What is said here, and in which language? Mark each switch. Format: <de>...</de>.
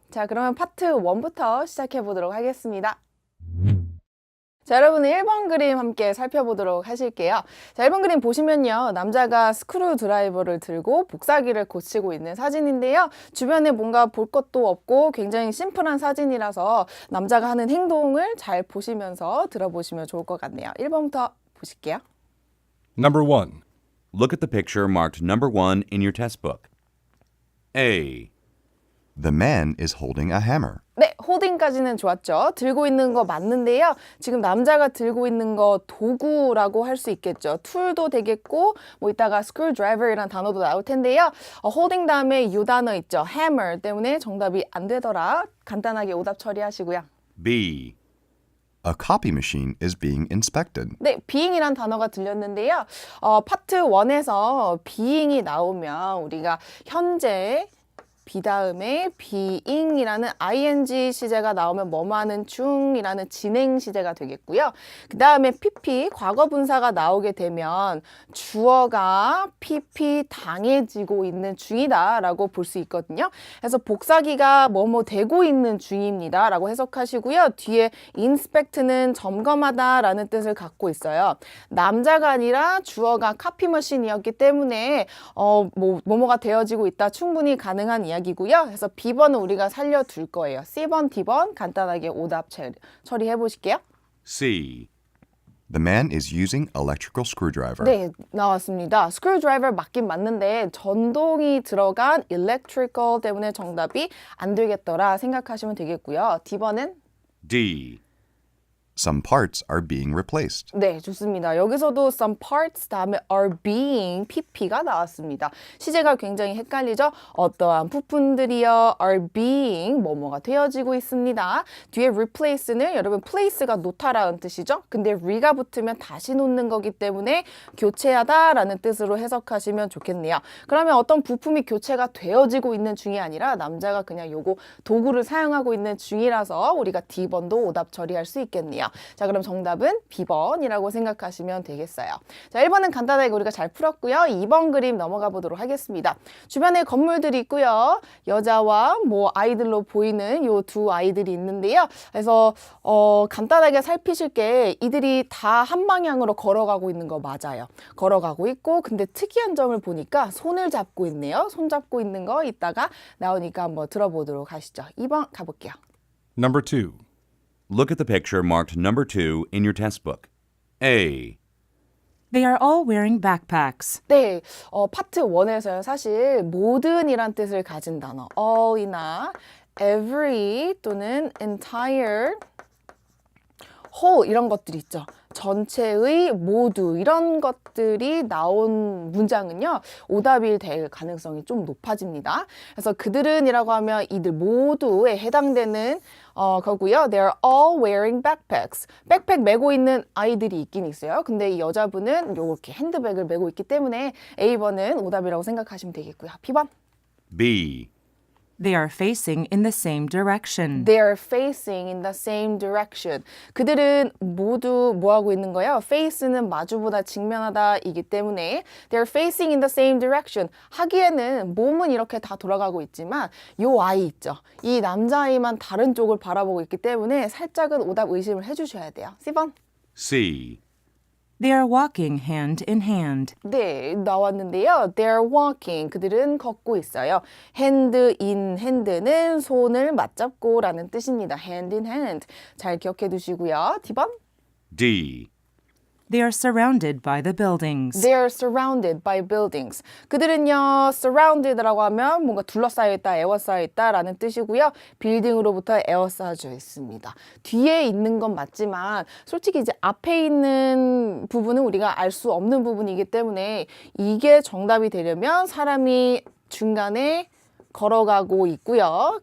<ko>자, 그러면 파트 1부터 시작해 보도록 하겠습니다. 자, 여러분은 1번 그림 함께 살펴보도록 하실게요. 자, 1번 그림 보시면요. 남자가 스크류 드라이버를 들고 복사기를 고치고 있는 사진인데요. 주변에 뭔가 볼 것도 없고 굉장히 심플한 사진이라서 남자가 하는 행동을 잘 보시면서 들어보시면 좋을 것 같네요. 1번부터 보실게요.</ko> <en>Number 1. Look at the picture marked number 1 in your test book. A. The man is holding a hammer.</en> <ko>네, 호딩까지는 좋았죠. 들고 있는 거 맞는데요. 지금 남자가 들고 있는 거 도구라고 할 수 있겠죠. 툴도 되겠고 뭐 이따가 screwdriver이라는 단어도 나올 텐데요. holding 다음에 이 단어 있죠. hammer 때문에 정답이 안 되더라. 간단하게 오답 처리하시고요.</ko> <en>B. A copy machine is being inspected.</en> <ko>네, being이란 단어가 들렸는데요. 파트 1에서 being이 나오면 우리가 현재 be 다음에 being이라는 ing 시제가 나오면 뭐뭐 하는 중이라는 진행 시제가 되겠고요. 그 다음에 pp 과거 분사가 나오게 되면 주어가 pp 당해지고 있는 중이다 라고 볼 수 있거든요. 그래서 복사기가 뭐뭐 되고 있는 중입니다 라고 해석하시고요. 뒤에 inspect는 점검하다 라는 뜻을 갖고 있어요. 남자가 아니라 주어가 카피머신이었기 때문에 뭐뭐가 되어지고 있다 충분히 가능한 이야기고요. 그래서 B번은 우리가 살려둘 거예요. C번, D번 간단하게 오답 처리해 보실게요.</ko> <en>C. The man is using electrical screwdriver.</en> <ko>네, 나왔습니다. screwdriver 맞긴 맞는데 전동이 들어간 electrical 때문에 정답이 안 되겠더라 생각하시면 되겠고요. D번은</ko> <en>D. Some parts are being replaced.</en> <ko>네, 좋습니다. 여기서도</ko> <en>some parts</en> <ko>다음에</ko> <en>are being pp</en> <ko>가 나왔습니다. 시제가 굉장히 헷갈리죠? 어떠한 부품들이요</ko> <en>are being</en> <ko>뭐뭐가 되어지고 있습니다. 뒤에 replace는 여러분 place가 놓다라는 뜻이죠? 근데 re가 붙으면 다시 놓는 거기 때문에 교체하다라는 뜻으로 해석하시면 좋겠네요. 그러면 어떤 부품이 교체가 되어지고 있는 중이 아니라 남자가 그냥 요거 도구를 사용하고 있는 중이라서 우리가 D번도 오답 처리할 수 있겠네요. 자, 그럼 정답은 B번이라고 생각하시면 되겠어요. 자, 1번은 간단하게 우리가 잘 풀었고요. 2번 그림 넘어가 보도록 하겠습니다. 주변에 건물들이 있고요. 여자와 뭐 아이들로 보이는 요 두 아이들이 있는데요. 그래서 간단하게 살피실 게 이들이 다 한 방향으로 걸어가고 있는 거 맞아요. 걸어가고 있고 근데 특이한 점을 보니까 손을 잡고 있네요. 손 잡고 있는 거 이따가 나오니까 한번 들어보도록 하시죠. 2번 가볼게요.</ko> <en>Number 2. Look at the picture marked number 2 in your test book. A. They are all wearing backpacks.</en> <ko>네, 파트 1에서요. 사실 모든이란 뜻을 가진 단어 all이나 every 또는 entire, whole 이런 것들이 있죠. 전체의 모두 이런 것들이 나온 문장은요. 오답이 될 가능성이 좀 높아집니다. 그래서 그들은이라고 하면 이들 모두에 해당되는 거고요.</ko> <en>They're all wearing backpacks.</en> <ko>백팩 메고 있는 아이들이 있긴 있어요. 근데 이 여자분은 이렇게 핸드백을 메고 있기 때문에 A번은 오답이라고 생각하시면 되겠고요. B번.</ko> <en>B. They are facing in the same direction. They're facing in the same direction.</en> <ko>그들은 모두 뭐 하고 있는 거예요? face는 마주보다 직면하다이기 때문에</ko> <en>they're facing in the same direction.</en> <ko>하기에는 몸은 이렇게 다 돌아가고 있지만 요 아이 있죠. 이 남자아이만 다른 쪽을 바라보고 있기 때문에 살짝은 오답 의심을 해주셔야 돼요. C번.</ko> <en>C. They are walking hand in hand.</en> <ko>네, 나왔는데요.</ko> <en>They're walking.</en> <ko>그들은 걷고 있어요.</ko> <en>hand in hand</en> <ko>는 손을 맞잡고 라는 뜻입니다.</ko> <en>hand in hand.</en> <ko>잘 기억해 두시고요. D번.</ko> <en>D. They are surrounded by the buildings. They're surrounded by buildings.</en> <ko>그들은요, surrounded라고 하면 뭔가 둘러싸여 있다, 에워싸여 있다라는 뜻이고요. 빌딩으로부터 에워싸여져 있습니다. 뒤에 있는 건 맞지만 솔직히 이제 앞에 있는 부분은 우리가 알 수 없는 부분이기 때문에 이게 정답이 되려면 사람이 중간에 걸어가고 있고요.</ko>